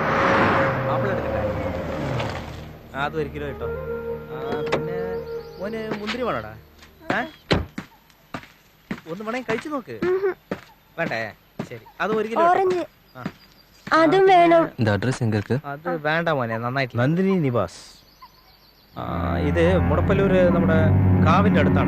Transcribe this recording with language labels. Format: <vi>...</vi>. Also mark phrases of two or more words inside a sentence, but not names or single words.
<ml>മാപ്പിള എടുക്കട്ടെ, അത് 1 കിലോ കേട്ടോ. പിന്നെ ഓന് മുന്തിരി വേണോടാ? ഒന്ന് വേണമെങ്കിൽ കഴിച്ചു നോക്ക്. വേണ്ടേ? ശരി, അത് 1 കിലോ. ഓറഞ്ച് അതും വേണം.</ml> <ta>இந்த அட்ரஸ் எங்க இருக்கு?</ta> <ml>അത് വേണ്ട മോനെ, നന്നായിട്ട്. നന്ദിനി നിവാസ്. ഇത് മുടപ്പല്ലൂര് നമ്മുടെ കാവിന്റെ അടുത്താണ്.</ml>